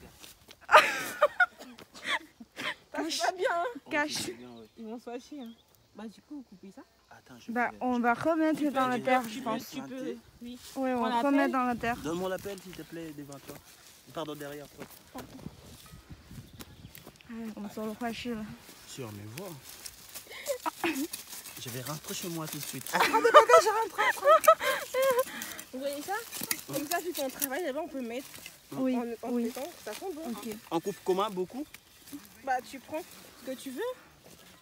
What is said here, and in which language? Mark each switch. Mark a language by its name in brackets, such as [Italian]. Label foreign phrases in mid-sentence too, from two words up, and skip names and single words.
[French] C'est pas bien. Hein. Cache. Ils vont se fâcher. Hein. Bah du coup, vous coupez ça. Attends, Bah, on va remettre dans la terre, je pense. Tu peux. Oui. Oui, on va remettre dans la terre. Donne-moi l'appel s'il te plaît devant toi. Pardon, derrière toi. [Chinese] 哎，我们做了坏事了。 [French] Sur mes voix. Je vais rentrer chez moi tout de suite. Vous voyez ça? Comme ça, vu qu'on travaille là-bas, on peut mettre Oui, en oui. mettant, ça sent bon. Ok. On coupe comment? Beaucoup? Bah tu prends ce que tu veux.